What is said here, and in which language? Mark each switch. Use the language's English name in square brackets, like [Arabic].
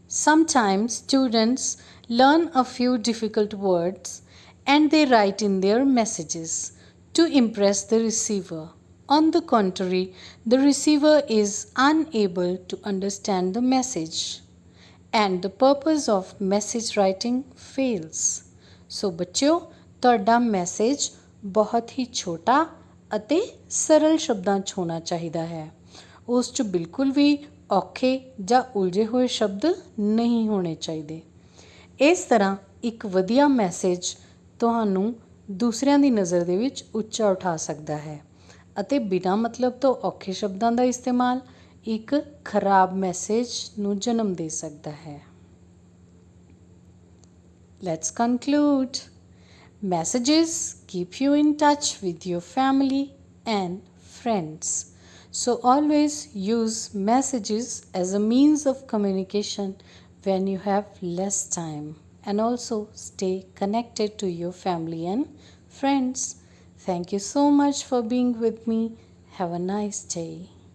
[English] Sometimes students learn a few difficult words and they write in their messages to impress the receiver. On the contrary, the receiver is unable to understand the message and the purpose of message writing fails. [Punjabi] So ਬੱਚਿਓ, ਤੁਹਾਡਾ message ਬਹੁਤ ਹੀ ਛੋਟਾ ਅਤੇ ਸਰਲ ਸ਼ਬਦਾਂ 'ਚ ਹੋਣਾ ਚਾਹੀਦਾ ਹੈ। ਉਸ 'ਚ ਬਿਲਕੁਲ ਵੀ ਔਖੇ ਜਾਂ ਉਲਝੇ ਹੋਏ ਸ਼ਬਦ ਨਹੀਂ ਹੋਣੇ ਚਾਹੀਦੇ। ਇਸ ਤਰ੍ਹਾਂ ਇੱਕ ਵਧੀਆ ਮੈਸੇਜ ਤੁਹਾਨੂੰ ਦੂਸਰਿਆਂ ਦੀ ਨਜ਼ਰ ਦੇ ਵਿੱਚ ਉੱਚਾ ਉਠਾ ਸਕਦਾ ਹੈ ਅਤੇ ਬਿਨਾਂ ਮਤਲਬ ਤੋਂ ਔਖੇ ਸ਼ਬਦਾਂ ਦਾ ਇਸਤੇਮਾਲ ਇੱਕ ਖਰਾਬ ਮੈਸੇਜ ਨੂੰ ਜਨਮ ਦੇ ਸਕਦਾ ਹੈ। [English] Let's conclude. Messages keep you in touch with your family and friends. So always use messages as a means of communication when you have less time, and also stay connected to your family and friends. Thank you so much for being with me. Have a nice day.